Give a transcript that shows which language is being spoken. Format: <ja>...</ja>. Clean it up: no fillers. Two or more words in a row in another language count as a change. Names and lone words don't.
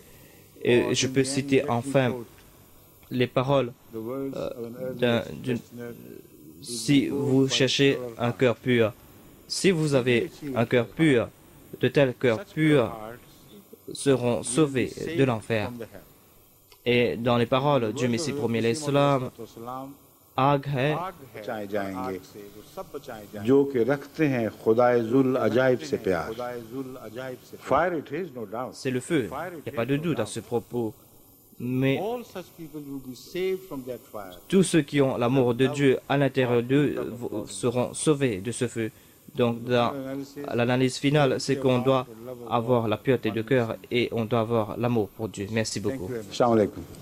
<fr>Et je peux citer enfin les paroles si vous cherchez un cœur pur, si vous avez un cœur pur, de tels cœurs purs seront sauvés de l'enfer. Et dans les paroles du Messie premier l'Islam,</fr> <ur>آگ ہے بچائے جائیں گے جو کہ رکھتے ہیں خدائے ذوالعجائب سے پیار</ur> <en>fire it is no doubt</en> <fr>c'est le feu. Il n'y a pas de doute à ce propos. Mais tous ceux qui ont l'amour de Dieu à l'intérieur d'eux seront sauvés de ce feu. Donc, dans l'analyse finale, c'est qu'on doit avoir la pureté de cœur et on doit avoir l'amour pour Dieu.</fr>